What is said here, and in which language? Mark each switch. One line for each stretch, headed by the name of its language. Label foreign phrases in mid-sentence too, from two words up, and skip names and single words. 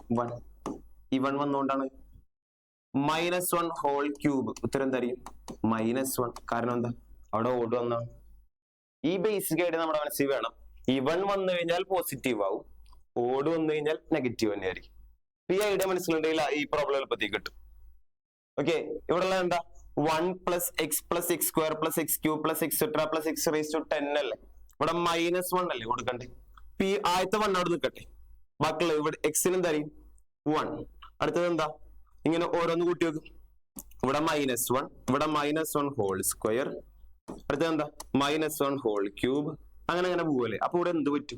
Malayalam: 1. ഇവൺ വന്നുകൊണ്ടാണ്. -1
English: whole cube
Malayalam: ഉത്തരം എന്തായിരിക്കും? -1. കാരണം എന്താ? അവിടെ ഓഡ് വന്നാണ്. ഈ ബേസിക് ആയിട്ട് നമ്മുടെ മനസ്സിൽ വേണം. ഇവൺ വന്നു കഴിഞ്ഞാൽ പോസിറ്റീവ് ആവും, ഓഡ് വന്നു കഴിഞ്ഞാൽ നെഗറ്റീവ് തന്നെ ആയിരിക്കും. ഈ ഐഡിയ മനസ്സിലുണ്ടെങ്കിൽ ഈ പ്രോബ്ലം എളുപ്പത്തിൽ കിട്ടും.
English: ഓക്കെ,
Malayalam: ഇവിടെ ഉള്ളത് എന്താ?
English: 1 plus x plus x square plus x cube plus etc plus x raised to 10
Malayalam: അല്ലേ. ഇവിടെ -1 അല്ലേ കൊടുക്കണ്ടേ? ഈ ആദ്യത്തെ 1 അവിടെ നിൽക്കട്ടെ, ബാക്കിയുള്ള ഇവിടെ x-ന് എന്തായിരിക്കും? 1. അടുത്തത് എന്താ? ഇങ്ങനെ ഓരോന്ന് കൂട്ടി വെക്കും. ഇവിടെ -1, ഇവിടെ -1
English: whole square,
Malayalam: അടുത്തത് എന്താ? -1
English: whole cube,
Malayalam: അങ്ങനെ അങ്ങനെ പോവല്ലേ. അപ്പൊ ഇവിടെ എന്ത് പറ്റും?